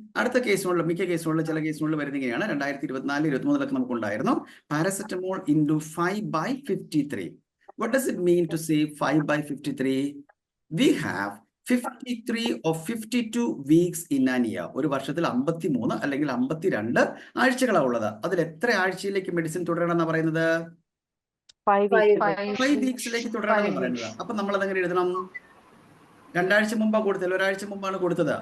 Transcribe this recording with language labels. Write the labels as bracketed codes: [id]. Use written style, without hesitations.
[ml] അടുത്ത കേസുകളിൽ, മിക്ക കേസുകളിൽ, ചില കേസുകളിൽ വരുന്ന ഇങ്ങനെയാണ്. 2024-23 നമുക്ക് ഉണ്ടായിരുന്നു paracetamol into 5/53. [en] What does it mean to say 5/53? We have 53 or 52 weeks in an year. [ml] ഒരു വർഷത്തിൽ 53 അല്ലെങ്കിൽ 52 ആഴ്ചകളാണ് ഉള്ളത്. അതിൽ എത്ര ആഴ്ചയിലേക്ക് മെഡിസിൻ തുടരണം എന്നാണ് പറയുന്നത്? 5 വീക്സിലേക്ക് തുടരണം എന്ന് പറയുന്നത്. അപ്പൊ നമ്മൾ അതെങ്ങനെ എഴുതണം? 2 ആഴ്ച മുമ്പാണ് കൊടുത്തത്, 1 ആഴ്ച മുമ്പാണ് കൊടുത്തത്.